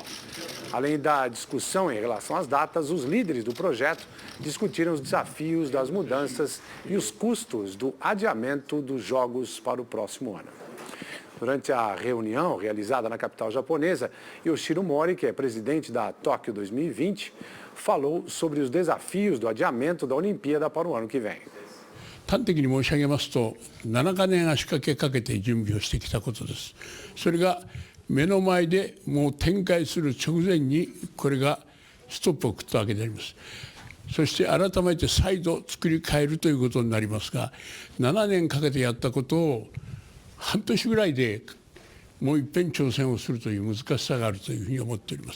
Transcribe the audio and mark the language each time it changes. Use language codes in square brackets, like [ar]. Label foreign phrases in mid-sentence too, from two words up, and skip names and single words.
[pt] Além da discussão em relação às datas, os líderes do projeto discutiram os desafios das mudanças e os custos do adiamento dos Jogos para o próximo ano. Durante a reunião realizada na capital japonesa, Yoshiro Mori, que é presidente da Tóquio 2020, falou sobre os desafios do adiamento da Olimpíada para o ano que vem. [ja] 端的に申し上げますと、7カ年足掛けかけて準備をしてきたことです。それが目の前でもう展開する直前にこれがストップを食ったわけであります。そして改めて再度作り変えるということになりますが、7年かけてやったことを半年ぐらいでもう一遍挑戦をするという難しさがあるというふうに思っております。